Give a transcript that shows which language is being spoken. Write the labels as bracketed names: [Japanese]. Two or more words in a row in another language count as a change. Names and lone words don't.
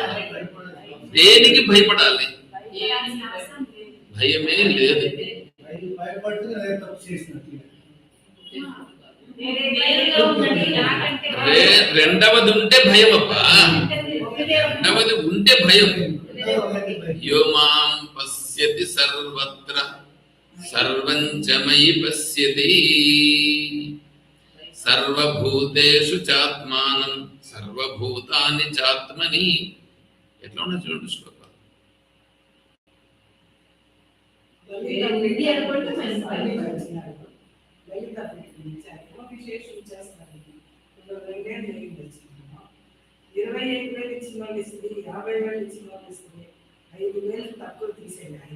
[Telugu] దేనికి భయపడాలి? భయమే లేదు. రెండవది ఉంటే భయం అప్ప, రెండవది ఉంటే భయం. [Sanskrit] యో మాం పశ్యతి సర్వత్ర సర్వం చ మయి పశ్యతి సర్వభూతేషు చాత్మానం సర్వభూతాని చాత్మని. [Telugu] ఎట్లా ఉన్నా చూడండి శ్లోకాలు. విశేషం చేస్తారు. 25,000 ఇచ్చిన వాళ్ళు ఇస్తుంది, 50,000 ఇచ్చిన వాళ్ళు ఇస్తుంది, 5,000 తక్కువ తీసేది ఆయన.